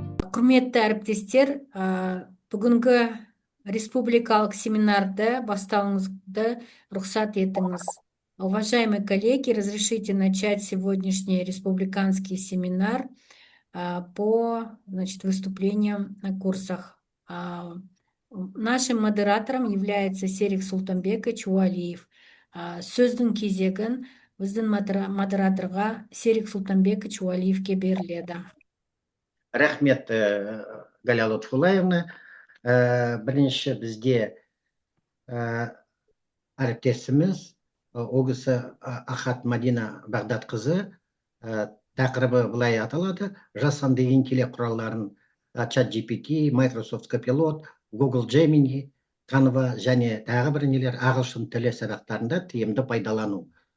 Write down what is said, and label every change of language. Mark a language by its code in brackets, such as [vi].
[kk] Құрметті әріптестер, бүгінгі республикалық семинарды бастауыңызды рұқсат етіңіз. [ru] Уважаемые коллеги, разрешите начать сегодняшний республиканский семинар по выступлениям на курсах. Нашим модератором является Серик Султанбекович Уалиев. [kk] Сөздің кезегін біздің модераторға Серик Султанбекович Уалиевке беріледі. Рахмет, Галя Лутфулаевна. Бірінші бізде әріптесіміз Огысы Ахат Мадина Бағдат қызы, тақырыбы былай аталады: жасанды интеллект құралдарын ChatGPT, Microsoft Copilot, Google Gemini, Canva және тағы бір нелер ағылшын тілі сабақтарында тиімді пайдалану.